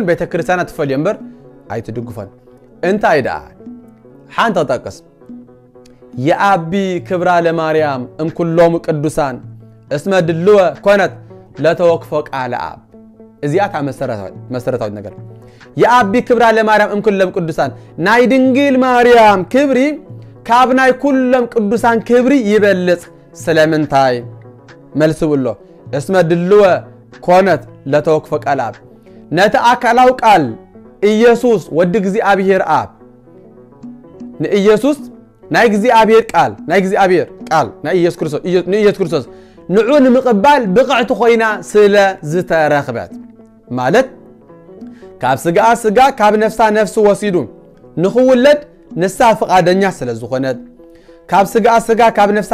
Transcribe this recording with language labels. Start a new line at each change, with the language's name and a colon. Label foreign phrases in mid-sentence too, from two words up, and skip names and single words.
Tigrinya: ቤተክርስትያናት ትፈልዮ እምበር ኣይትድግፎን እንታይ ደኣ ሓንቲ ተጠቅስ
Geez: የአቢ ክብራ ለማርያም እምኩሎም ቅዱሳን እስመ ድልወ ኮነት ለተወክፎ ቃለ አብ
Tigrinya: እዚያታ መሰረታዊ ነገር
Geez: የአቢ ክብራ ለማርያም እምኩሎም ቅዱሳን
Tigrinya: ናይ ድንግል ማርያም ክብሪ ካብ ናይ ኩሎም ቅዱሳን ክብሪ ይበልጽ ስለምንታይ መልስ ብሎ
Geez: እስመ ድልወ ኮነት ለተወክፎ ቃለ አብ
Tigrinya: ነቲ አካላው ቃል ኢየሱስ ወዲ እግዚአብሔር አብ ንኢየሱስ ናይ እግዚአብሔር ቃል ናይ ኢየሱስ ክርስቶስ ንዑን ምቅባል ብቕዕቲ ኮይና ስለ ዝተረኽበት ማለት ካብ ስጋ ካብ ነፍሳ ነፍስ ወሲዱ ንኽውለድ ንሳ ፍቃደኛ ስለ ዝኾነት ካብ ስጋ ካብ ነፍሳ